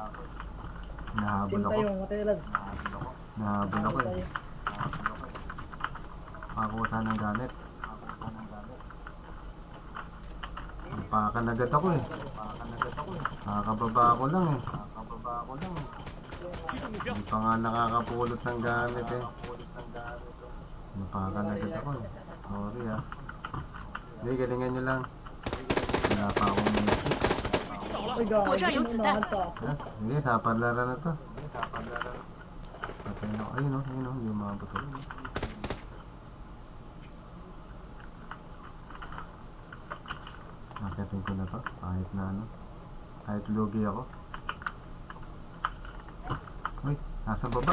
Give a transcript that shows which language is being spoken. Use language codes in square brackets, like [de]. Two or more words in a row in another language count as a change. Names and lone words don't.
[tl] Nahabol ako. Nahabol ako eh. Makakuha ng gamit. Napakan agad ako eh. Nakakababa ako lang eh. [zh] 击中目标 [tl] Hindi pa nga nakakapulot ng gamit eh. Napakan agad ako eh. Sorry ah. Hindi, galingan nyo lang. Wala pa akong medkit. [zh] 被击倒了，我这儿有子弹。 [tl] Yes, sige, saparlara na to. Patay na ako. Ayun o, hindi umabot. Nakating ko na to, kahit na ano. Kahit lugi ako. Uy, nasa baba.